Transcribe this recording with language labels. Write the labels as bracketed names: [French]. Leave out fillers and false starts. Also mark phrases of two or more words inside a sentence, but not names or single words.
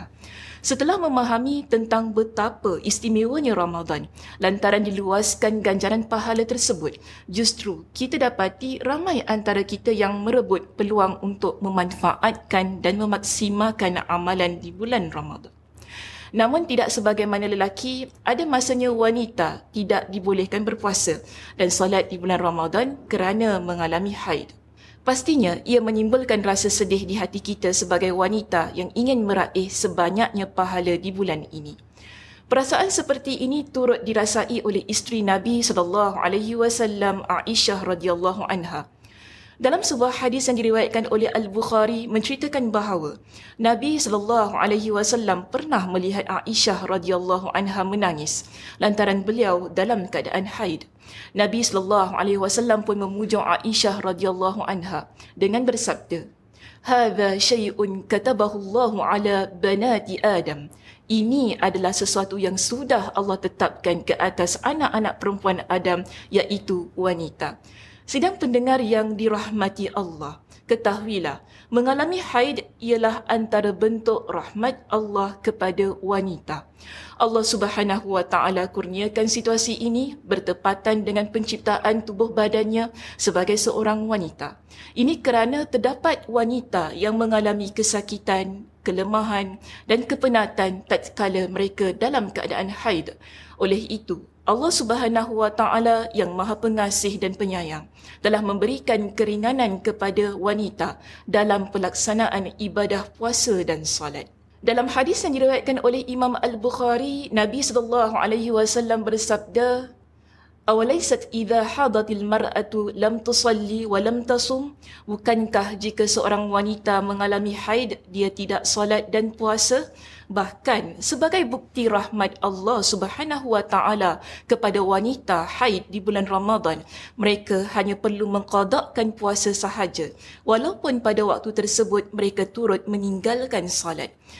[Malay] Setelah memahami tentang betapa istimewanya Ramadan lantaran diluaskan ganjaran pahala tersebut, justru kita dapati ramai antara kita yang merebut peluang untuk memanfaatkan dan memaksimalkan amalan di bulan Ramadan. Namun tidak sebagaimana lelaki, ada masanya wanita tidak dibolehkan berpuasa dan solat di bulan Ramadan kerana mengalami haid. Pastinya ia menimbulkan rasa sedih di hati kita sebagai wanita yang ingin meraih sebanyaknya pahala di bulan ini. Perasaan seperti ini turut dirasai oleh isteri Nabi [Arabic] صلى الله عليه وسلم, [Malay] Aisyah [Arabic] رضي الله عنها. [Malay] Dalam sebuah hadis yang diriwayatkan oleh Al-Bukhari menceritakan bahawa Nabi [Arabic] صلى الله عليه وسلم [Malay] pernah melihat Aisyah [Arabic] رضي الله عنها [Malay] menangis lantaran beliau dalam keadaan haid. Nabi [Arabic] صلى الله عليه وسلم [Malay] pun memuja Aisyah [Arabic] رضي الله عنها [Malay] dengan bersabda, [Arabic] "هذا شيء كتبه الله على بنات آدم." [Malay] Ini adalah sesuatu yang sudah Allah tetapkan ke atas anak-anak perempuan Adam, iaitu wanita. Sidang pendengar yang dirahmati Allah, ketahuilah, mengalami haid ialah antara bentuk rahmat Allah kepada wanita. Allah [Arabic] سبحانه وتعالى [Malay] kurniakan situasi ini bertepatan dengan penciptaan tubuh badannya sebagai seorang wanita. Ini kerana terdapat wanita yang mengalami kesakitan, kelemahan dan kepenatan tatkala mereka dalam keadaan haid. Oleh itu, Allah [Arabic] سبحانه وتعالى [Malay] yang Maha Pengasih dan Penyayang telah memberikan keringanan kepada wanita dalam pelaksanaan ibadah puasa dan solat. Dalam hadis yang diriwayatkan oleh Imam Al-Bukhari, Nabi [Arabic] صلى الله عليه وسلم [Malay] bersabda, [Arabic] "أوليست إذا حاضت المرأة لم تصل ولم تصم?" [Malay] Bukankah jika seorang wanita mengalami haid dia tidak solat dan puasa? Bahkan sebagai bukti rahmat Allah [Arabic] سبحانه وتعالى [Malay] kepada wanita haid di bulan Ramadan, mereka hanya perlu mengqadakkan puasa sahaja walaupun pada waktu tersebut mereka turut meninggalkan solat.